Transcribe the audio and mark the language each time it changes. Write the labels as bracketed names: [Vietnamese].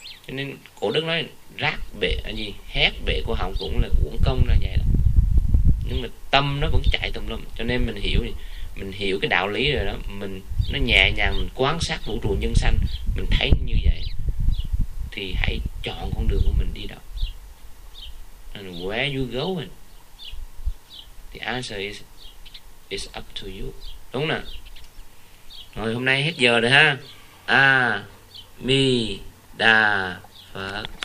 [Vietnamese] Cho nên cổ đức nói rác bệ gì hét bệ của họng cũng là uổng công là vậy đó. Nhưng mà tâm nó vẫn chạy tùm lum, cho nên mình hiểu gì? Mình hiểu cái đạo lý rồi đó, mình nó nhẹ nhàng, mình quan sát vũ trụ nhân sanh, mình thấy như vậy thì hãy chọn con đường của mình đi đâu. [English] And where you go, the answer is up to you. [Vietnamese] Đúng nè. Rồi hôm nay hết giờ rồi ha. A Di Đà Phật.